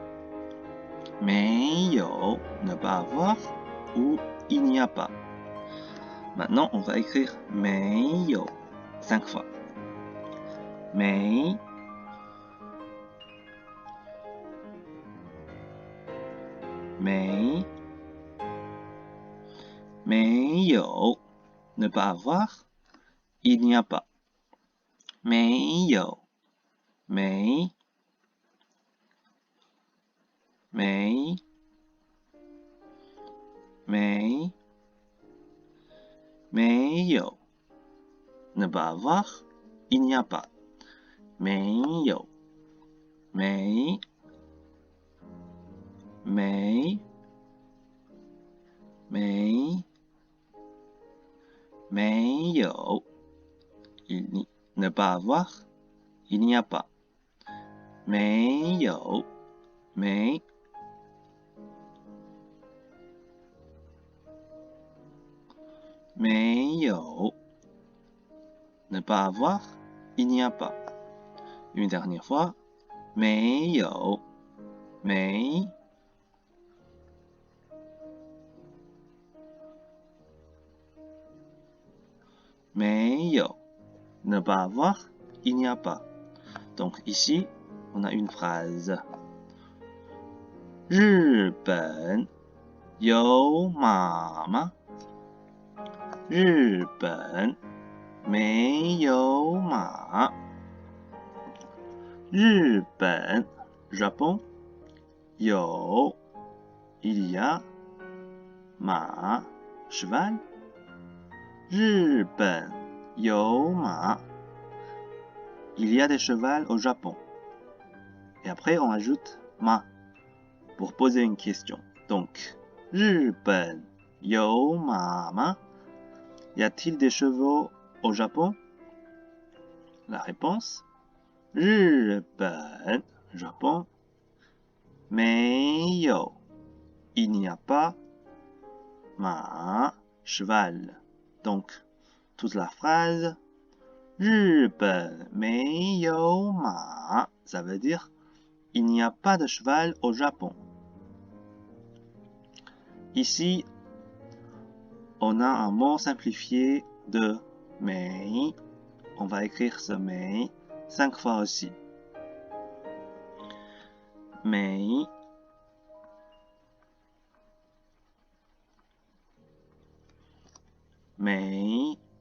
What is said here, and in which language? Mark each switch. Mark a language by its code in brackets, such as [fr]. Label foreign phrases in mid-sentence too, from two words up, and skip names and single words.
[fr] 没有 ne pas avoir ou il n'y a pas. Maintenant, on va écrire 没有 5 fois. 没没没有 ne pas avoir il n'y a pas. 没有没没没没有 ne pas avoir il n'y a pas. 没有没没没没有 ne pas avoir il n'y a pas. 没有没没有 ne pas avoir, il n'y a pas. Une dernière fois, 没有没没有 ne pas avoir, il n'y a pas. Donc ici, on a une phrase. [zh] 日本有马吗？日本没有马。 [fr] 日本 Japon 有 il y a 马 cheval [zh] 日本有马 [fr] il y a des chevals au Japon. Et après on ajoute ma pour poser une question. Donc [zh] 日本有马吗 [fr] Y a-t-il des chevaux au Japon? La réponse 日本 Japon 没有 il n'y a pas 马 cheval. Donc toute la phrase [zh] 日本没有马 [fr] ça veut dire il n'y a pas de cheval au Japon. Ici, on a un mot simplifié de 没. On va écrire ce 没 5 fois aussi. [zh] 没 没